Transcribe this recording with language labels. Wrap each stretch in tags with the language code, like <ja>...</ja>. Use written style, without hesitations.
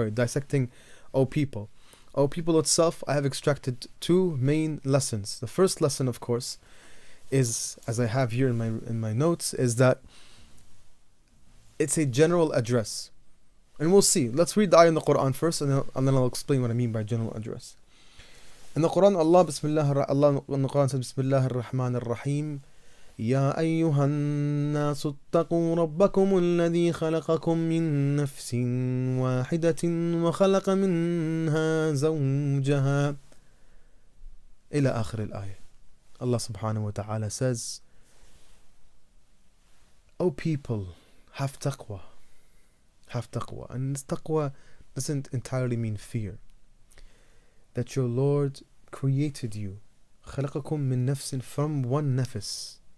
<en>Dissecting O people. O people itself, I have extracted two main lessons. The first lesson, of course, is, as I have here in my notes, is that it's a general address. And we'll see. Let's read the ayah in the Quran first, and then I'll explain what I mean by general address. In the Quran, Allah in the Quran says, Bismillah ar-Rahman ar-Rahim,</en> <ar>يا أيها الناس اتقوا ربكم الذي خلقكم من نفس واحدة وخلق منها زوجها إلى آخر الآية.</ar> <en>Allah subhanahu wa ta'ala says, O people, have taqwa. Have taqwa. And this taqwa doesn't entirely mean fear. That your Lord created you.</en> <ar>خلقكم من نفس,</ar> <en>from one nafs.</en>